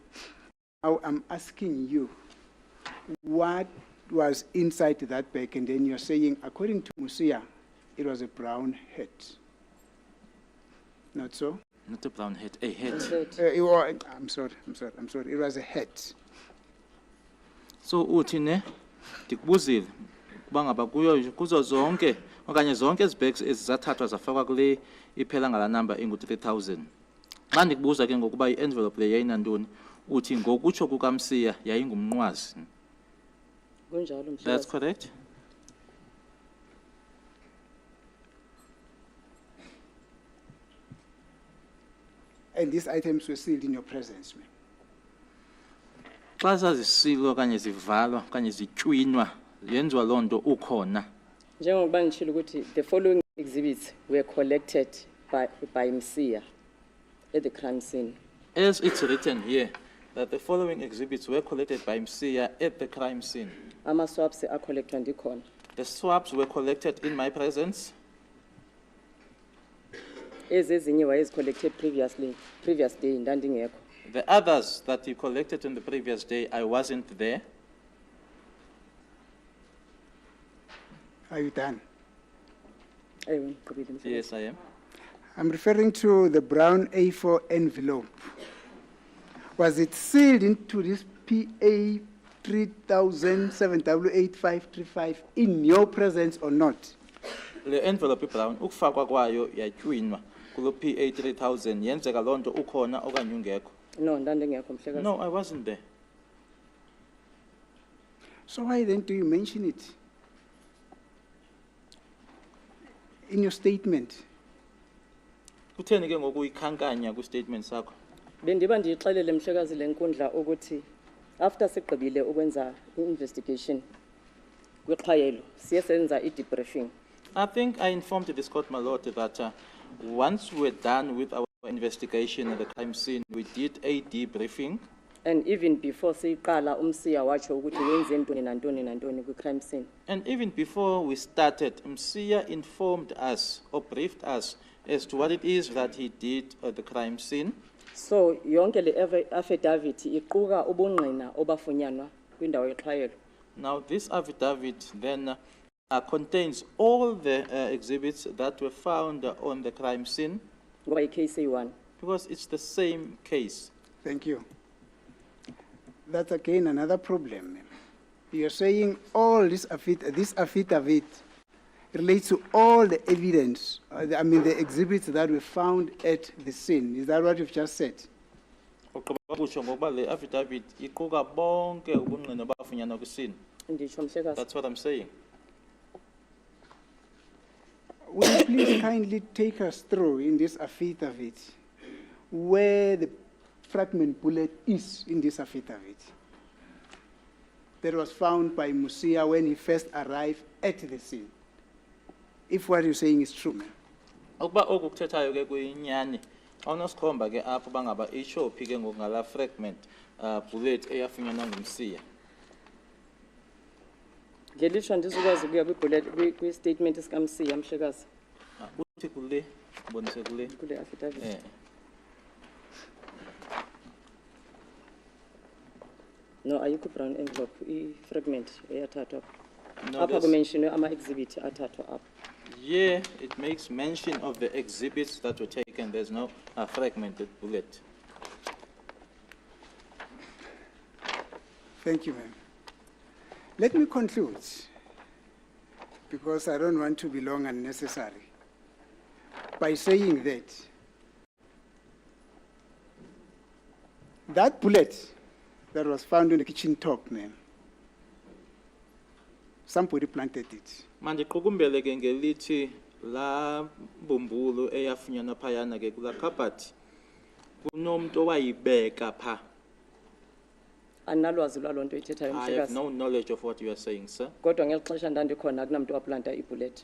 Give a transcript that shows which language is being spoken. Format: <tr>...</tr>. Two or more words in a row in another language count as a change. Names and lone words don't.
<en>Now I'm asking you, what was inside that bag? And then you're saying, according to Mosia, it was a brown hat. Not so? Not a brown hat, a hat. I'm sorry. It was a hat.</en> <xh>So uthi ne ndikubuzile kuba ngaba kuzo zonke okanye zonke ezibags ezathathwa zafakwa kule iphela ngala number engu-3000. Xa ndikubuza ke ngokuba i-envelope le yayinantoni uthi ngokutsho kukaMsiya yayingumnqwazi. Kunjalo</xh> <en>That's</en> <xh>mhlekazi.</xh> <en>correct. And these items were sealed in your presence, ma'am.</en> <xh>Xa zazisilwa okanye zivalwa okanye zitywinwa yenziwa loo nto ukhona. Njengokuba ngitshilo ukuthi</xh> <en>the following exhibits were collected by Mosia at the crime scene. As it's written here, that the following exhibits were collected by Mosia at the crime scene.</en> <xh>Ama-swabs acollectwa ndikhona.</xh> <en>The swabs were collected in my presence.</en> <xh>Ezinye wayezicollected previous day ndandingekho.</xh> <en>The others that you collected on the previous day, I wasn't there. Are you done?</en> <xh>Ewe ngigqibile mhlekazi.</xh> <en>Yes, I am. I'm referring to the brown A4 envelope. Was it sealed into this PA 300788535 in your presence or not?</en> <xh>Le</xh> <en>envelope brown,</en> <xh>ukufakwa kwayo yatywinwa kulo PA 3000 yenzeka loo nto ukhona okanye ungekho. No ndandingekho mhlekazi.</xh> <en>No, I wasn't there. So why then do you mention it in your statement?</en> <xh>Kutheni ke ngoku ikhankanya ku-statement sakho? Bendiba ndiyixelele mhlekazi le nkundla ukuthi after sigqibile ukwenza i-investigation kwiqhayelo siye senza i-debriefing.</xh> <en>I think I informed this court, my lord, that once we're done with our investigation at the crime scene, we did a debriefing. And even before</en> <xh>siyiqala uMsiya watsho ukuthi wenze ntoni nantoni nantoni kwi-crime scene.</xh> <en>And even before we started, Mosia informed us or briefed us as to what it is that he did at the crime scene.</en> <xh>So yonke le affidavit iquka ubungqina obafunyanwa kwindawo yexhayelo.</xh> <en>Now this affidavit then contains all the exhibits that were found on the crime scene Why case A1? because it's the same case. Thank you. That's again another problem. Ma'am. You're saying all this affidavit relates to all the evidence, the exhibits that were found at the scene. Is that what you've just said?</en> <xh>Ugqiba kusho ngokuba le affidavit iquka bonke ubungqina bafunyanwa kwisini. Nditsho Mhlekazi.</xh> <en>That's what I'm saying. Will you please kindly take us through in this affidavit where the fragment bullet is in this affidavit that was found by Mosia when he first arrived at the scene? If what you're saying is true, ma'am.</en> <xh>Ukuba oku kuthethayo ke kuyinyani awunosikhomba ke apho bangaba ishophi ke ngokungala fragment bullet eyafunyanwa ngumsiya. Ngelishwa ndizokwazi ukuya kwi-statement esikaMsiya Mhlekazi Uthi kule bonise kule. kule affidavit. No, ayikho</xh> <en>brown envelope</en> <xh>i-fragment eyathathwa.</xh> <en>No,</en> <xh>Apha</xh> <en>there's-</en> <xh>kumentionwe ama-exhibit athathwa apha.</xh> <en>Yeah, it makes mention of the exhibits that were taken. There's no fragmented bullet. Thank you, ma'am. Let me conclude, because I don't want to be long unnecessary, by saying that bullet that was found in the kitchen top, ma'am, somebody planted it.</en> <xh>Mandiqukumbele ke ngelithi la mbumbulu eyafunyanwa phayana ke kula cupboard kunomntu owayibeka pha. Andinalwazi lwaloo nto ithethayo</xh> <en>I have</en> <xh>Mhlekazi.</xh> <en>no knowledge of what you are saying, sir.</en> <xh>Kodwa ngeli xesha ndandikhona akunamntu waplanta ibullet.</xh>